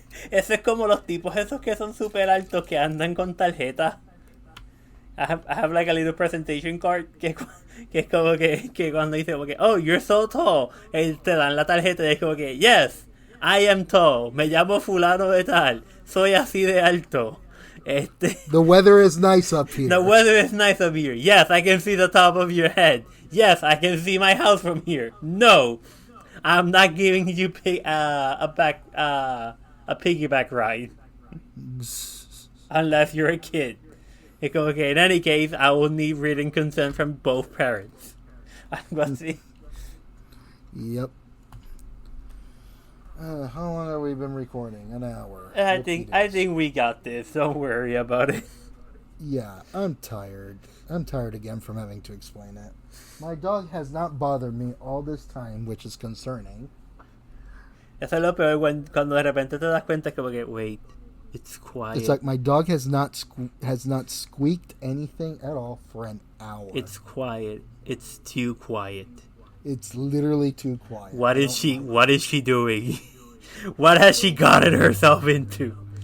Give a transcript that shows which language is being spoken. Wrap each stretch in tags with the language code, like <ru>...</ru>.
<es>Eso es como los tipos esos que son super altos que andan con tarjetas.</es> <en>I have like a little presentation card</en> <es>que es como que cuando dice como que,</es> <en>oh, you're so tall,</en> <es>te dan la tarjeta y es como que,</es> <en>yes, I am tall,</en> <es>me llamo fulano de tal, soy así de alto.</es> <en>The weather is nice up here. The weather is nice up here. Yes, I can see the top of your head. Yes, I can see my house from here. No, I'm not giving you a piggyback ride. unless you're a kid.</en> <es>Es como que,</es> <en>in any case, I will need written consent from both parents.</en> <es>Algo así.</es> <en>Yep. How long have we been recording? An hour. I think we got this. Don't worry about it. Yeah, I'm tired. I'm tired again from having to explain it. My dog has not bothered me all this time, which is concerning.</en> <es>Eso es lo peor cuando de repente te das cuenta como que,</es> <en>wait, it's quiet. It's like my dog has not squeaked anything at all for an hour. It's quiet. It's too quiet. It's literally too quiet. What is she doing? What has she gotten herself into?</en>